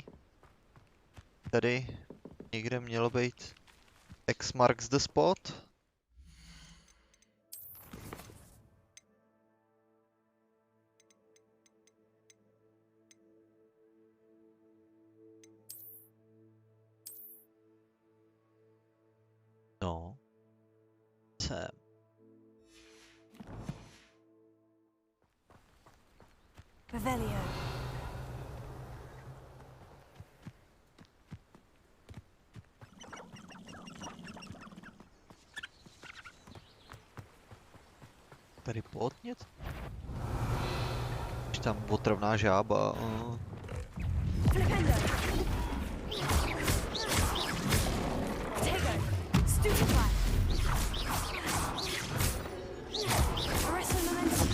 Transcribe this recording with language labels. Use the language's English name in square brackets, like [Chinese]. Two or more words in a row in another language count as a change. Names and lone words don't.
[Czech] Tady někde mělo být [English] X marks the spot. [Czech] No. Sem. Revelio. Tady podnět? Už tam otravná žába. Flipendo. Tego. Stupefy. Arresto momentum.